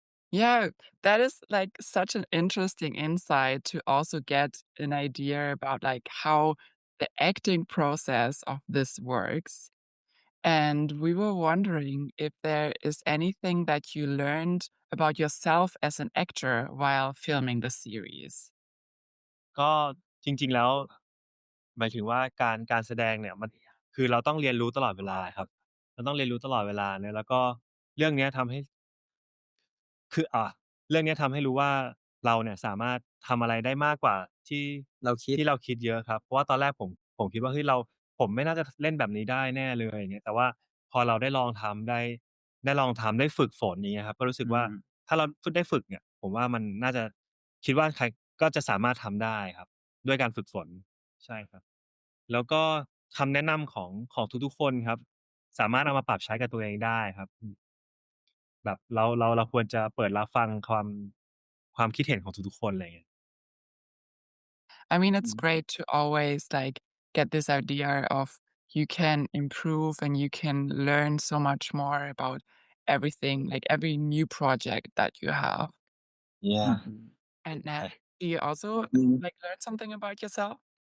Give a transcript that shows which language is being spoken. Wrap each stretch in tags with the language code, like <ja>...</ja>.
<en>Yeah, that is, like, such an interesting insight to also get an idea about, like, how the acting process of this works. And we were wondering if there is anything that you learned about yourself as an actor while filming the series.</en> <th>ก็จริงๆแล้วหมายถึงว่าการแสดงเนี่ยมันคือเราต้องเรียนรู้ตลอดเวลาครับเราต้องเรียนรู้ตลอดเวลาเนี่ยแล้วก็เรื่องเนี้ยทำให้ คือเรื่องเนี้ยทำให้รู้ว่าเราเนี่ยสามารถทำอะไรได้มากกว่าที่ เราคิด ที่เราคิดเยอะครับเพราะว่าตอนแรกผมคิดว่าเฮ้ยผมไม่น่าจะเล่นแบบนี้ได้แน่เลยอย่างเงี้ยแต่ว่าพอเราได้ลองทำได้ลองทำได้ฝึกฝนอย่างเงี้ยครับก็รู้สึกว่า อืม ถ้าเราได้ฝึกเนี่ยผมว่ามันน่าจะคิดว่าใครก็จะสามารถทำได้ครับด้วยการฝึกฝนใช่ครับแล้วก็คำแนะนำของทุกๆคนครับสามารถเอามาปรับใช้กับตัวเองได้ครับแบบเราควรจะเปิดรับฟังความคิดเห็นของทุกๆคนอะไรอย่างเงี้ย</th> <en>I mean, อื it's ม great to always, like, get this idea of you can improve and you can learn so much more about everything, like every new project that you have. Yeah อืม And now, I do you also, อืม like, learn something about yourself?</en>